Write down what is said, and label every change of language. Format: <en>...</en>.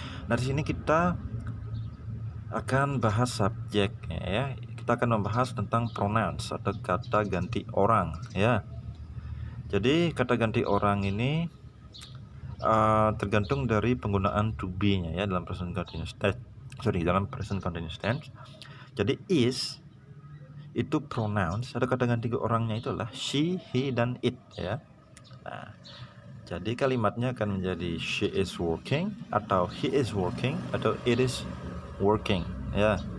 <id>Nah, di sini kita akan bahas subjeknya ya. Kita akan membahas tentang pronouns atau kata ganti orang ya. Jadi kata ganti orang ini tergantung dari penggunaan to be-nya ya dalam present continuous tense. Dalam present continuous tense. Jadi is itu pronouns, ada kata ganti orangnya itu adalah she, he, dan it ya. Nah, jadi kalimatnya akan menjadi</id> <en>she is working, atau he is working, atau it is working ya.</en>